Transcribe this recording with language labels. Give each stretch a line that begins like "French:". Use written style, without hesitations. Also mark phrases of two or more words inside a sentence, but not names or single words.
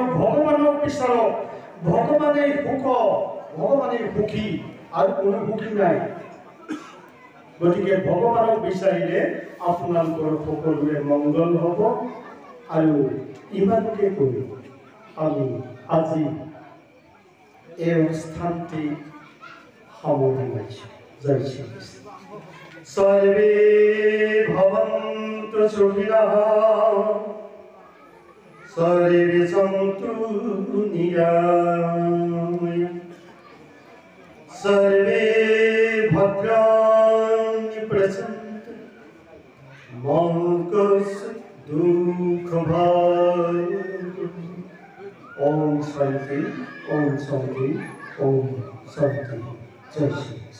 Assamese: ভগৱানক বিচাৰক ভগৱানেই সুখ ভগৱানেই সুখী আৰু কোনো সুখী নাই গতিকে ভগৱানক বিচাৰিলে আপোনালোকৰ সকলোৰে মংগল হ'ব আৰু ইমানকে কৰি আমি আজি এই অনুষ্ঠানটি সামৰি মাৰিছোঁ জয় শ্ৰীকৃষ্ণ
Sanskrit: সর্বে ভবন্তু সুখিনঃ সর্বে সন্তু নিরাময়াঃ সর্বে ভদ্রাণি পশ্যন্তু মা কশ্চিৎ দুঃখভাগ্ ওম শান্তি ওম শান্তি ওম শান্তি জয় শ্রী